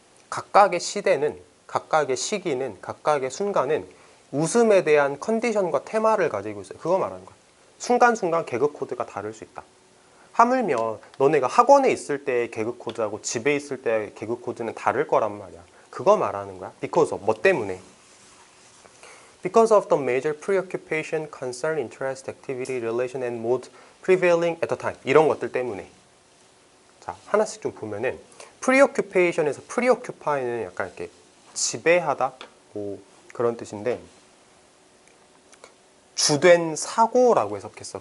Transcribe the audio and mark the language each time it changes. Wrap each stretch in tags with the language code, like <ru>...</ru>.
<ko>각각의 시대는, 각각의 시기는, 각각의 순간은 웃음에 대한 컨디션과 테마를 가지고 있어요. 그거 말하는 거야. 순간순간 개그 코드가 다를 수 있다. 하물며 너네가 학원에 있을 때의 개그 코드하고 집에 있을 때의 개그 코드는 다를 거란 말이야. 그거 말하는 거야.</ko> <en>Because of,</en> <ko>뭐 때문에?</ko> <en>Because of the major preoccupation, concern, interest, activity, relation, and mode prevailing at the time.</en> <ko>이런 것들 때문에. 자, 하나씩 좀 보면은 preoccupation에서 preoccupy는 약간 이렇게 지배하다, 뭐 그런 뜻인데 주된 사고라고 해석했어.</ko>